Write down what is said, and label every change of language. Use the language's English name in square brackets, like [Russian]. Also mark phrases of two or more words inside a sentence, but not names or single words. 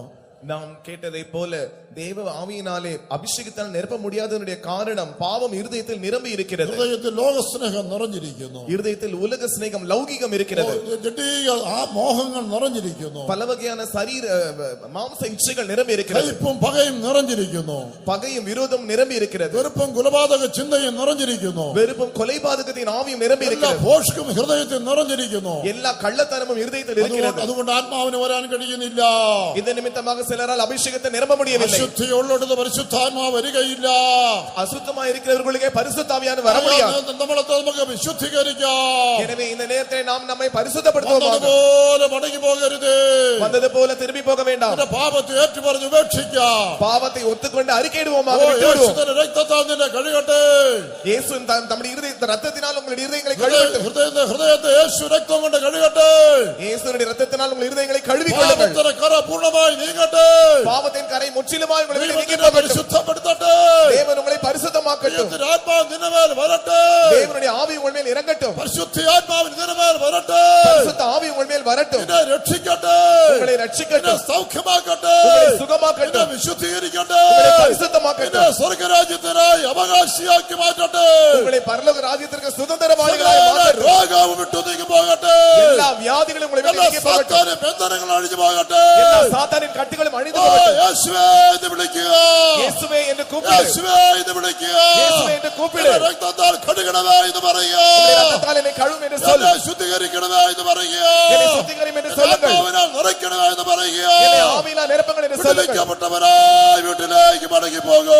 [Tamil] நாம் கேட்டதை போல தேவ ஆவியினாலே அபிஷேகத்தால் நிரப்ப முடியாததனுடைய காரணம் பாவம் இருதயத்தில் நிரம்பி இருக்கிறது. [Malayalam] ഹൃദയത്തിൽ ലോകസ്നേഹം നിറഞ്ഞിരിക്കുന്നു. [Tamil] இருதயத்தில் உலக சிநேகம் லௌகிகம் இருக்கிறது. [Malayalam] ജഡീക ആ മോഹങ്ങൾ നിറഞ്ഞിരിക്കുന്നു. [Tamil] பல வகையான சரீர மாம்ச இச்சைகள் நிரம்பி இருக்கிறது. [Malayalam] കയ്പും പകയും നിറഞ്ഞിരിക്കുന്നു. [Tamil] பகையும் விரோதம் நிரம்பி இருக்கிறது. [Malayalam] വെറുപ്പും കുലപാതക ചിന്തയും നിറഞ്ഞിരിക്കുന്നു. [Tamil] வெறுப்பும் கொலைபாதகத்தின் ஆவியும் நிரம்பி [Malayalam] എല്ലാ [Tamil] இருக்கிறது. [Malayalam] ഭോഷ്കും ഹൃദയത്തിൽ നിറഞ്ഞിരിക്കുന്നു. [Tamil] எல்லா கள்ளத்தனமும் இருதயத்தில் இருக்கிறது. [Malayalam] അതുകൊണ്ട് ആത്മാവിന് വരാൻ കഴിയുന്നില്ല. [Tamil] இந்த நிமித்தமாக சிலரால் அபிஷேகத்தை நிரம்ப முடியவில்லை. [Malayalam] അശുദ്ധിയുള്ളിടത്ത് പരിശുദ്ധാത്മാവ് വരികയില്ല. [Tamil] அசுத்தமாக இருக்கிறவர்களுக்கு பரிசுத்த ஆவியானவர் வர முடியாது. [Malayalam] നമ്മളെ നമുക്ക് വിശുദ്ധീകരിക്കാം. [Tamil] எனவே இந்த நேரத்தில் நாம் நம்மை பரிசுத்தப்படுத்துவோமாக. [Malayalam] അതുപോലെ മടങ്ങി പോകരുത്. [Tamil] வந்தது போல திரும்பி போக வேண்டாம். [Malayalam] പാപത്തെ ഏറ്റുപറഞ്ഞ് ഉപേക്ഷിക്കാം. [Tamil] பாவத்தை ஒத்துக்கொண்டு அறிக்கையிடுவோமாக. [Malayalam] യേശുവിന്റെ രക്തത്താൽ നിന്നെ കഴുകട്ടെ. [Tamil] இயேசு தம்முடைய ரத்தத்தினால் உங்களுடைய இருதயங்களை கழுவட்டும். [Malayalam] ഹൃദയത്തെ യേശു രക്തം കൊണ്ട് കഴുകട്ടെ. [Tamil] இயேசுவின் ரத்தத்தினால் உங்கள் இருதயங்களை கழுவிக்கொள்ளுங்கள். [Malayalam] പാപത്തിന്റെ കറ പൂർണ്ണമായി നീങ്ങട്ടെ. [Tamil] பாவத்தின் கரை முற்றிலுமாய் உங்களை விட்டு நீங்கி போகட்டும். [Malayalam] പരിശുദ്ധപ്പെടുത്തട്ടെ. [Tamil] தேவன் உங்களை பரிசுத்தமாக்கட்டும். [Malayalam] ആത്മാവ് നിന്റെ മേൽ വരട്ടെ. [Tamil] தேவனுடைய ஆவி உங்கள் மேல் இறங்கட்டும். [Malayalam] പരിശുദ്ധ ആത്മാവ് നിന്റെ മേൽ വരട്ടെ. [Tamil] பரிசுத்த ஆவி உங்கள் மேல் வரட்டும். [Malayalam] നിന്നെ രക്ഷിക്കട്ടെ. [Tamil] உங்களை ரட்சிக்கட்டும். [Malayalam] സൗഖ്യമാക്കട്ടെ. [Tamil] உங்களை சுகமாக்கட்டும். [Malayalam] വിശുദ്ധീകരിക്കട്ടെ. [Tamil] உங்களை பரிசுத்தமாக்கட்டும். [Malayalam] സ്വർഗരാജ്യത്തിനായി അവകാശിയാക്കി മാറ്റട്ടെ. [Tamil] உங்களை பரலோக ராஜ்யத்திற்கு சுதந்திரவாளிகளாய் மாற்றட்டும். [Malayalam] രോഗം വിട്ടു നീങ്ങി പോകട്ടെ. [Tamil] எல்லா வியாதிகளும் உங்களை விட்டு நீங்கி போகட்டும். [Malayalam] സാത്താന്റെ ബന്ധനങ്ങൾ അഴിഞ്ഞു പോകട്ടെ. [Tamil] எல்லா சாத்தானின் கட்டுகளும் அழிந்து போகட்டும். [Malayalam] യേശുവേ എന്ന് വിളിക്കുക. [Tamil] இயேசுவே என்று கூப்பிடு. [Malayalam] യേശുവേ എന്ന് വിളിക്കുക. [Tamil] இயேசுவே என்று கூப்பிடு. [Malayalam] രക്തത്താൽ കഴുകണമേ എന്ന് പറയുക. [Tamil] ரத்தத்தால் என்னை கழுவும் என்று சொல். [Malayalam] എന്നെ ശുദ്ധീകരിക്കണമേ എന്ന് പറയുക. [Tamil] என்னை சுத்திகரியும் என்று சொல்லுங்கள். [Malayalam] ആത്മാവിനാൽ നിറയ്ക്കണമേ എന്ന് പറയുക. [Tamil] என்னை ஆவியினால் நிரப்புங்கள் என்று சொல்லுங்கள். [Malayalam] വിടുവിക്കപ്പെട്ടവരായി വീട്ടിലേക്ക് മടങ്ങി പോകൂ.